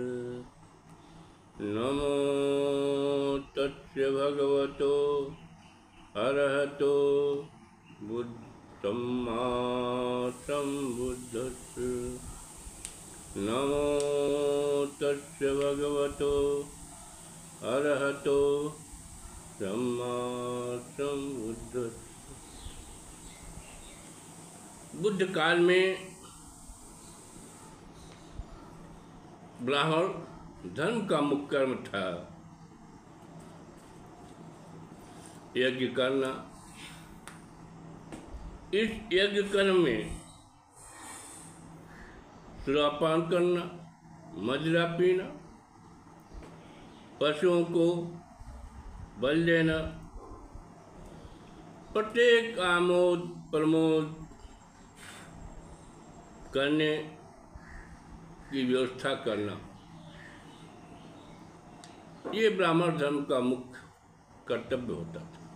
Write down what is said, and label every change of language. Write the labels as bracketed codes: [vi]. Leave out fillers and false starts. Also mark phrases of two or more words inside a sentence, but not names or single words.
[pi] नमो तस्य भगवतो अरहतो सम्मा सम्बुद्धस्य। नमो तस्य भगवतो अरहतो सम्मा सम्बुद्धस्य। [hi] बुद्ध काल में ब्राह्मण धर्म का मुख्य कर्म था यज्ञ करना। इस यज्ञ कर्म में सुरापान करना, मदिरा पीना, पशुओं को बल देना, प्रत्येक आमोद प्रमोद करने की व्यवस्था करना, ये ब्राह्मण धर्म का मुख्य कर्तव्य होता था।